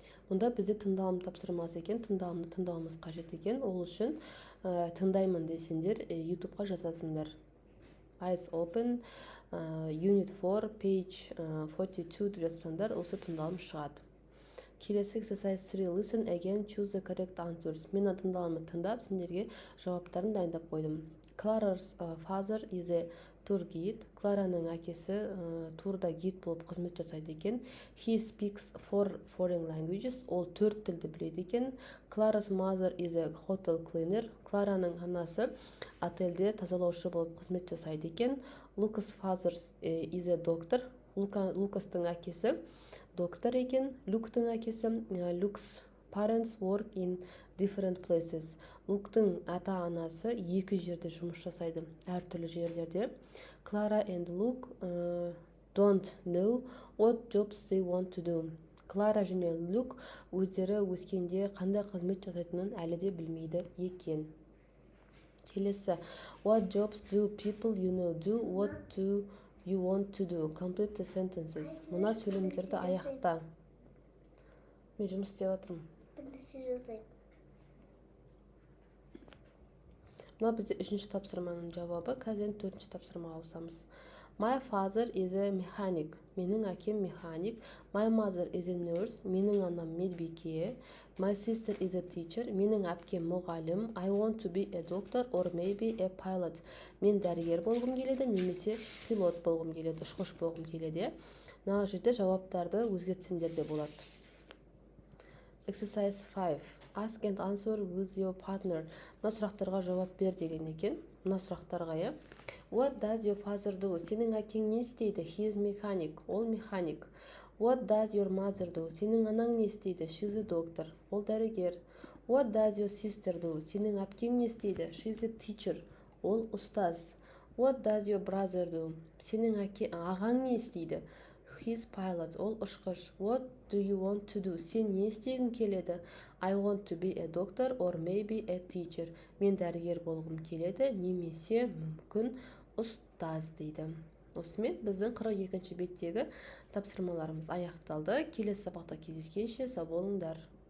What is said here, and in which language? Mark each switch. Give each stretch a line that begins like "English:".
Kazakh: Мұнда бізде тыңдалым тапсырмасы екен, тыңдалымды тыңдауымыз қажет екен. Ол үшін тыңдаймын десеңдер YouTube-ға жазасыңдар. Eyes Open, Unit 4, page 42 деп жазсаңдар, осы тыңдалым шығады. Келесі exercise 3.
English: Listen again, choose the correct answers.
Kazakh: Мен тыңдалымды тыңдап, сендерге жауаптарын дайындап қойдым.
English: Clara's father is a tour guide.
Kazakh: Клараның әкесі турда гид болып қызмет жасайды екен.
English: He speaks 4 foreign languages.
Kazakh: Ол 4 тілді біледі екен.
English: Clara's mother is a hotel cleaner.
Kazakh: Клараның анасы отельде тазалаушы болып қызмет жасайды екен.
English: Lucas' father is a doctor.
Kazakh: Лукастың әкесі доктор екен. Люктың әкесі
English: Luke's parents work in different places.
Kazakh: Луктың ата-анасы екі жерде жұмыс жасайды, әртүрлі жерлерде.
English: Clara and Luke don't know what jobs they want to do.
Kazakh: Клара және Люк өздері өскенде қандай қызмет жасайтынын әлі де білмейді екен. Келесі.
English: What jobs do people you know do? What do you want to do? Complete the sentences.
Kazakh: Мына сөйлемдерді аяқта. Мен жұмыс істеп жатырмын. Мына бізде үшінші тапсырманың жауабы. Қазір төртінші тапсырмаға ауысамыз.
English: My father is a mechanic.
Kazakh: Менің әкем механик.
English: My mother is a nurse.
Kazakh: Менің анам медбике.
English: My sister is a teacher.
Kazakh: Менің әпкем мұғалім.
English: I want to be a doctor or maybe a pilot.
Kazakh: Мен дәрігер болғым келеді, немесе пилот болғым келеді, ұшқыш болғым келеді. Мына жерде жауаптарды өзгертсеңдер де болады.
English: Exercise 5. Ask and answer with your partner.
Kazakh: Мына сұрақтарға жауап бер деген екен. Мына сұрақтарға.
English: What does your father do?
Kazakh: Сенің әкең не істейді?
English: He is mechanic.
Kazakh: Ол механик.
English: What does your mother do?
Kazakh: Сенің анаң не істейді?
English: She is a doctor.
Kazakh: Ол дәрігер.
English: What does your sister do?
Kazakh: Сенің әпкең не істейді?
English: She is a teacher.
Kazakh: Ол ұстаз.
English: What does your brother do?
Kazakh: Сенің ағаң не істейді?
English: He is pilot.
Kazakh: Ол ұшқыш.
English: What do you want to do?
Kazakh: Сен не істегің келеді?
English: I want to be a doctor or maybe a teacher.
Kazakh: Мен дәрігер болғым келеді, немесе мүмкін ұстаз дейді. Осымен біздің 42-ші беттегі тапсырмаларымыз аяқталды. Келесі сабақта кездескенше сау болыңдар.